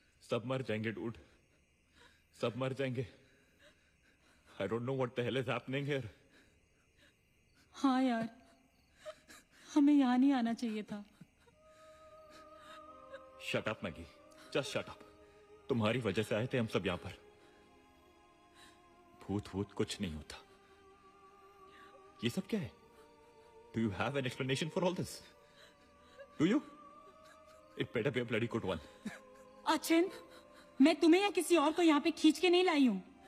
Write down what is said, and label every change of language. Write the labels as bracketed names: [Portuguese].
[Hindi] सब मर जाएंगे डूड. सब मर जाएंगे. [English] I don't know what the hell is happening here. [Hindi] हाँ यार, हमें यहाँ नहीं आना चाहिए था. [English] Shut up, Maggie. Just shut up. [Hindi] तुम्हारी वजह से आए थे हम सब यहाँ पर. भूत कुछ नहीं होता. ये सब क्या है? [English] Do you have an explanation for all this? Do you? It better be a bloody good one. [Hindi] Achin, मैं तुम्हें या किसी और को यहाँ पे खींच के नहीं लाई हूँ.